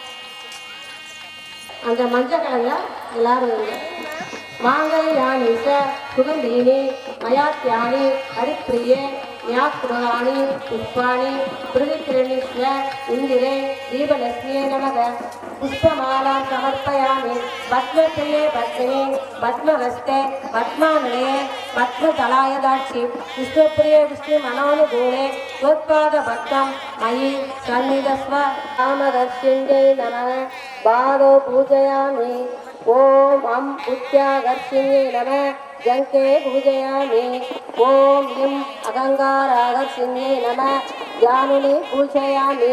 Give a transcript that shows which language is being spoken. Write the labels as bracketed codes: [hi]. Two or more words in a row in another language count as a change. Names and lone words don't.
[ta] அந்த மஞ்சள் கலரில் எல்லாரும் [sa] माङ्गल्यानि च सुगन्धीनि मयाहृतानि हरिप्रिये ज्ञातृकाणि पुष्पाणि प्रतिगृह्णीष्व इन्दिरे दीपलक्ष्म्यै नमः पुष्पमालां समर्पयामि. पद्मप्रिये पद्मिनि पद्महस्ते पद्मानिलये पद्मदलायताक्षि विष्णुप्रिये विष्णु मनोऽनुकूले त्वत्पाद भक्तं मयि सन्निधस्व कामदर्शिन्यै नमः बालो पूजयामि. ॐ अं बुद्ध्याकर्षिण्यै नमः जङ्के पूजयामि. ॐ ह्रीं अगङ्गाराकर्षिण्यै नमः जानुनि पूजयामि.